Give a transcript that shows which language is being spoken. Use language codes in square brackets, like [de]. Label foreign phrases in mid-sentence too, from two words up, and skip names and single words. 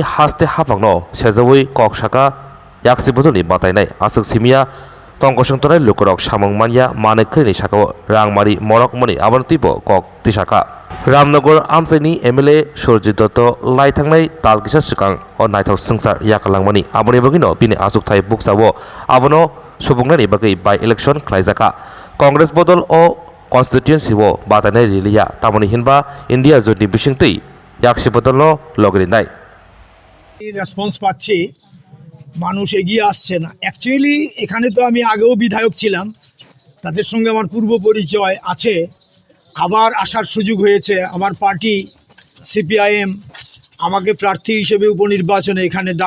[trp] Haste Hapangno Sejawoi Kokshaka Yaksi Bodolni Batanai Asuk Simia Tongkosongtonai Lukurok Samong Manya Manekrini Shako Rangmari Morok Moni Abantipo Kok Tishaka Ramnagar Amsaini MLA Surjit Dotto Laitangnai Talkisa Sukang o Naithok Sungsar Yakalangmani Aboni Bagino Bini Asuk Thai Buksawo Abono Subungnani Bagai by-election Klaizaka Congress Bodol o Constituency wo Batanai Rilia Tamoni Hinba India Jodi Bishingti Yaksi Bodolno Logrinai [bn] রেসপন্স পাচ্ছি মানুষ এগিয়ে আসছে না অ্যাকচুয়ালি এখানে তো আমি আগেও বিধায়ক ছিলাম তাদের সঙ্গে আমার পূর্ব পরিচয় আছে আবার আসার সুযোগ হয়েছে আমার পার্টি সিপিআইএম আমাকে প্রার্থী হিসেবে উপনির্বাচনে এখানে দাঁড়